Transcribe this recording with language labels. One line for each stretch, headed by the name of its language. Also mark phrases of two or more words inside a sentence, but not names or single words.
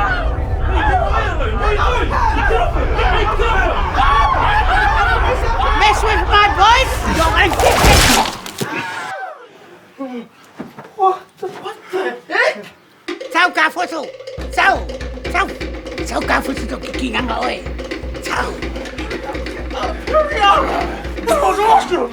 English: Mess with my voice, you're gonna get it. What the heck? Sao ka photo? Sao ka photo to kikinganga oi. Sao. Hurry up! That was awesome!